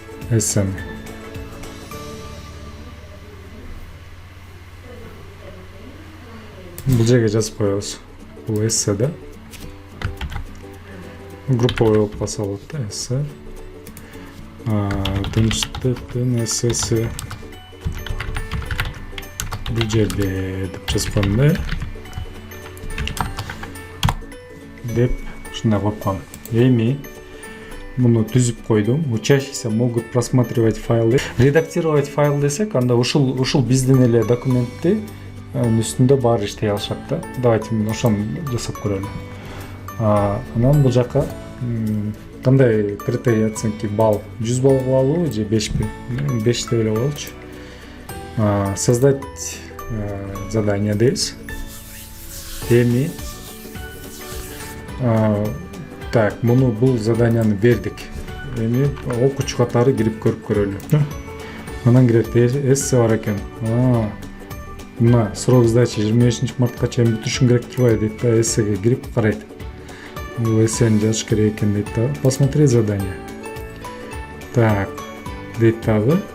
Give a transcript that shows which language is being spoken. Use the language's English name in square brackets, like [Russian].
[Kyrgyz] Эссени. Бул жерге жазып коебуз. Бул эссе да. Групповой болуп калса болот да, эссе. Тынчтыктын эссеси бул жерде деп жазып коем да. Деп ушундай коюп коем. Эми муну түзүп койдум. [Russian] Учащиеся могут просматривать файлы. Редактировать файл [Kyrgyz] десек, анда ушул биздин эле документти үстүндө баары иштей алышат да. Давайте мен ошону жасап көрөлү. Анан бул жака кандай [Russian] критерий оценки [Kyrgyz] балл? 100 балл кылалыбы же 5 би? 5 деп эле коелучу. [Russian] Создать задание [Kyrgyz] дейбиз. Эми так, бул заданияны бердик. Эми окуучу катары кирип көрүп көрөлү. Анан кирет эссе бар экен. Мына [Russian] срок сдачи [Kyrgyz] 25 мартка чейин бүтүшүң керек турбайбы дейт да, эссеге кирип карайт. Бул эссени жазыш керек экен дейт да. [Russian] Посмотреть задание. [Kyrgyz] Так, дейт дагы.